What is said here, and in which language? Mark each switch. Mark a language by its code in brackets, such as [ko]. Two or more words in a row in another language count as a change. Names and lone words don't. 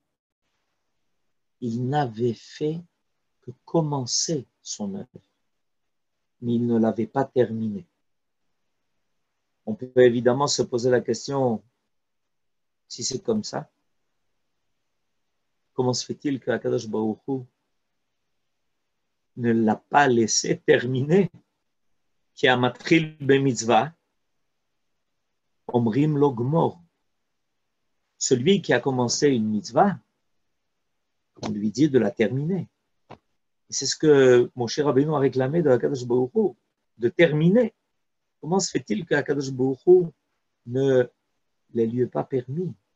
[fr] Il n'avait fait que commencer son œuvre, mais il ne l'avait pas terminée. On peut évidemment se poser la question, si c'est comme ça, comment se fait-il que Akadosh Baruch Hu ne l'a pas laissé terminer? [he] המתחיל במצוה, אומרים לו גמור. [fr] Celui qui a commencé une mitzvah, on lui dit de la terminer. Et c'est ce que Moshe Rabbeinu a réclamé de Akadosh Baruch Hu, de terminer. Comment se fait-il que Akadosh Baruch Hu ne les lui ait pas permis?